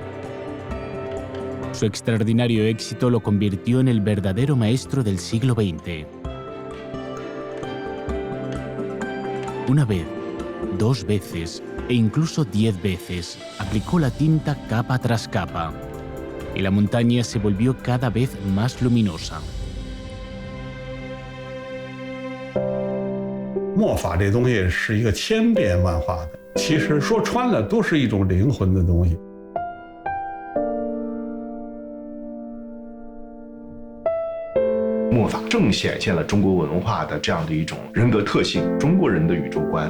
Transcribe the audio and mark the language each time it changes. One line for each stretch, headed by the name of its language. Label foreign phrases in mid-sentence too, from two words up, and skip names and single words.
Spanish: Su extraordinario éxito lo convirtió en el verdadero maestro del siglo XX. Una vez, 2 veces e incluso 10 veces aplicó la tinta capa tras capa, y la montaña se volvió cada vez más luminosa.
Chinese: 墨法这东西是一个千变万化的，其实说穿了都是一种灵魂的东西。墨法正显现了中国文化的这样的一种人格特性，中国人的宇宙观。